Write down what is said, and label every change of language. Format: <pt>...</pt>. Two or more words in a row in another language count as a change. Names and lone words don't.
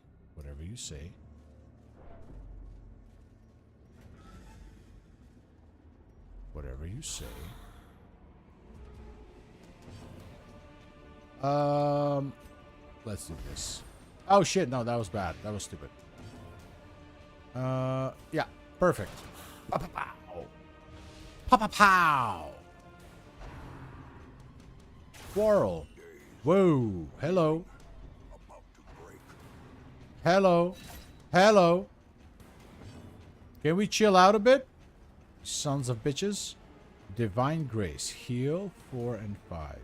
<en>Whatever you say. Whatever you say. Let's do this. Oh shit, no, that was bad. That was stupid. Yeah, perfect. Pa-pa-pow. Pa-pa-pow. Quarrel. Whoa, hello. Hello. Hello. Can we chill out a bit? Sons of bitches. Divine Grace. Heal 4 and 5.</en>